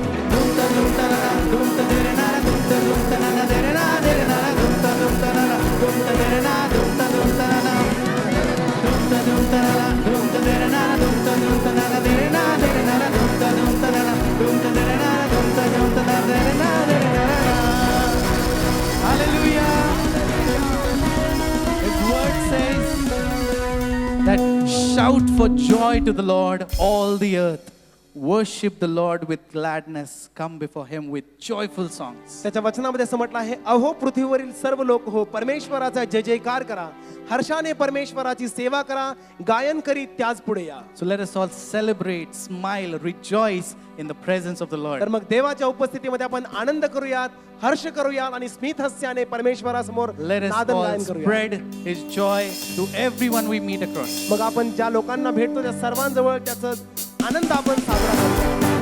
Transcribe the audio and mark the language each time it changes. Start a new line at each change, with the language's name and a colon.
English: डूमता डूमता ना, डूमता तेरे ना, डूमता डूमता ना, तेरे ना डूमता डूमता ना, डूमता तेरे ना, डूमता डूमता ना, डूमता डूमता ना, डूमता तेरे ना, डूमता डूमता ना, तेरे ना डूमता डूमता ना, डूमता तेरे ना, डूमता डूमता ना, तेरे ना। Hallelujah. His word says that shout for joy to the Lord, all the earth. Worship the Lord with gladness. Come before him with joyful songs.
Marathi: त्याच्या वचनामध्ये असं म्हटलं आहे, अहो पृथ्वीवरील सर्व लोक हो, परमेश्वराचा जय जयकार करा, हर्षाने परमेश्वराची सेवा करा, गायन करीत त्याच पुढे या.
English: So let us all celebrate, smile, rejoice in the presence of the Lord.
Marathi: तर मग देवाच्या उपस्थितीमध्ये आपण आनंद करूयात, हर्ष करूयात आणि स्मित हास्याने परमेश्वरासमोर
English: Let us
Marathi: नादन
English: all
Marathi: गायन करूया.
English: spread his joy to everyone we meet across.
Marathi: मग आपण ज्या लोकांना भेटतो त्या सर्वांजवळ त्याचा आनंद आपण साजरा करूया.